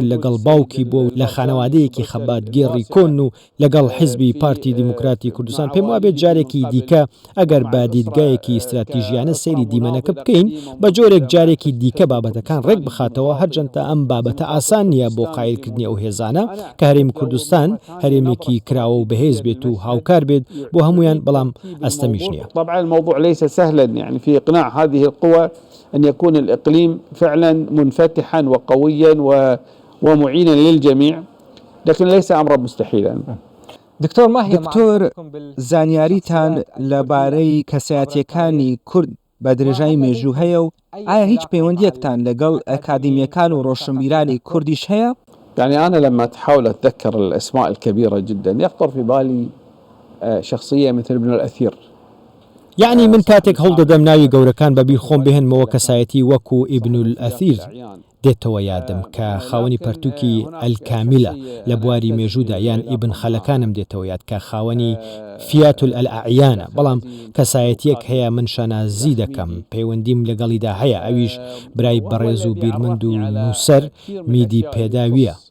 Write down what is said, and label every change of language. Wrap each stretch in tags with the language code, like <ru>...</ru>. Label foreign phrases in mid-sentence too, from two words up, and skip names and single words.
<ckb>لەگەڵ باوکی بۆ لە خانەوادەیەکی خەبات گێڕی کۆن و لەگەڵ حیزبی پارتی دیموکراتی کوردستان پێم وابێت جارێکی دیکە ئەگەر بە دیدگایەکی استراتیژیانە سەیری دیمەنەکە بکەین بە جۆرێک جارێکی دیکە بابەتەکان ڕێک بخاتەوە، هەرچەندە ئەم بابەتە ئاسان نییە بۆ قایلکردنی ئەو هێزانە کە هەرێمی کوردستان هەرێمێکی کراوە و بەهێز بێت و هاوکار بێت بۆ هەمویان، بەڵام ئەستەمیش نییە.</ckb> <ar>طبعا الموضوع ليس سهلا يعني في إقناع هذه القوى أن يكون الإقليم فعلا منفتحا وقويا ومعينا للجميع، لكن ليس أمرا مستحيلا.</ar> <ckb>دکتۆر زانیاریتان لەبارەی کەسایەتیەکانی کورد بە درێژای مێژوو هەیە و ئایا هیچ پەیوەندیەکتان لەگەڵ ئەکادیمیەکان و ڕۆشنبیرانی کوردیش هەیە؟</ckb> <ar>يعني أنا لما أحاول أتذكر الأسماء الكبيرة جدا يخطر في بالي شخصية مثل ابن الأثير.</ar> <ckb>یعنی من کاتێک هەڵدەدەم ناوی گەورەکان بەبیر خۆم بهێنمەوە کەسایەتی وەکو ئیبن الئەثیر دێتەوە یادم کە خاوەنی پەرتووکی ئەلکامیلە لە بواری مێژوودا، یان ئیبن خەلەکانم دێتەوە یاد کە خاوەنی فیات الئەعیانە، بەڵام کەسایەتیەک هەیە من شانازی دەکەم، پەیوەندیم لەگەڵیدا هەیە، ئەویش برای بەڕێز و بیرمەند و نووسەر میدی پێداویە.</ckb>